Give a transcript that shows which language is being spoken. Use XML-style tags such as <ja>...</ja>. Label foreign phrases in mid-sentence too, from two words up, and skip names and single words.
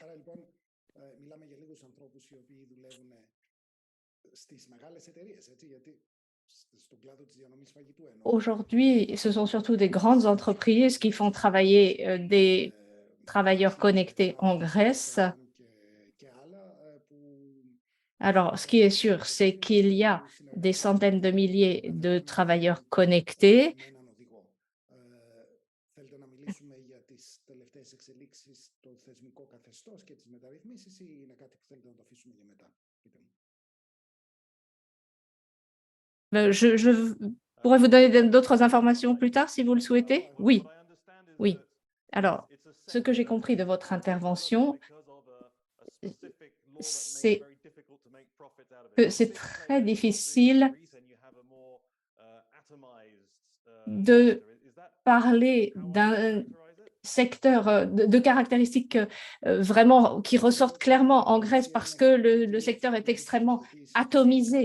<fr>Aujourd'hui, ce sont surtout des grandes entreprises qui font travailler des travailleurs connectés en Grèce. Alors, ce qui est sûr, c'est qu'il y a des centaines de milliers de travailleurs connectés.</fr> <el>Θέλετε να μιλήσουμε για τις τελευταίες εξελίξεις στο θεσμικό καθεστώς και τις μεταρρυθμίσεις ή είναι κάτι που θέλετε να το αφήσουμε για μετά? Πείτε μου.</el> <fr>Je pourrais vous donner d'autres informations plus tard si vous le souhaitez. Oui, oui. Alors, ce que j'ai compris de votre intervention, c'est que c'est très difficile de parler d'un secteur de caractéristiques vraiment qui ressortent clairement en Grèce parce que le secteur est extrêmement atomisé.</fr>